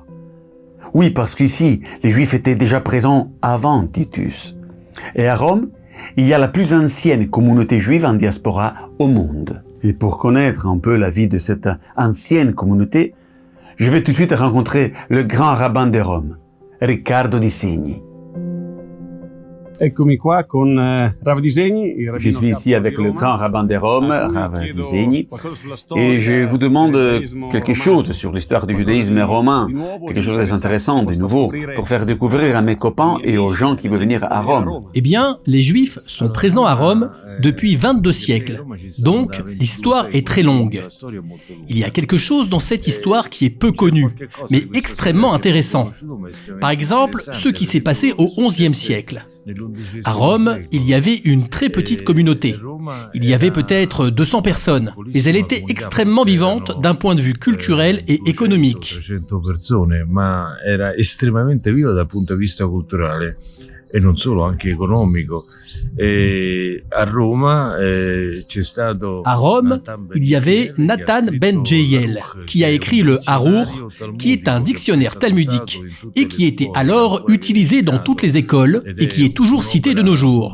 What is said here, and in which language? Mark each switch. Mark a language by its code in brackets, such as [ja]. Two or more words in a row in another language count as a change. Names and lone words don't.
[fr] Oui, parce qu'ici, les Juifs étaient déjà présents avant Titus. Et à Rome, il y a la plus ancienne communauté juive en diaspora au monde. Et pour connaître un peu la vie de cette ancienne communauté, je vais tout de suite rencontrer le grand rabbin de Rome, Riccardo Di Segni. [it] Eccomi qua con Rav Di Segni. [fr] Je suis ici avec le grand rabbin de Rome, Rav Di Segni, et je vous demande quelque chose sur l'histoire du judaïsme romain, quelque chose d'intéressant, de nouveau, pour faire découvrir à mes copains et aux gens qui veulent venir à Rome. Eh bien, les Juifs sont présents à Rome depuis 22 siècles, donc l'histoire est très longue. Il y a quelque chose dans cette histoire qui est peu connu, mais extrêmement intéressant. Par exemple, ce qui s'est passé au XIe siècle. À Rome, il y avait une très petite communauté. Il y avait peut-être 200 personnes, mais elle était extrêmement vivante d'un point de vue culturel et économique. [it] Ma era estremamente viva dal punto di vista culturale e non solo, anche economico. [fr] À Rome, il y avait Nathan ben Jael, qui a écrit le Harour, qui est un dictionnaire talmudique, et qui était alors utilisé dans toutes les écoles, et qui est toujours cité de nos jours.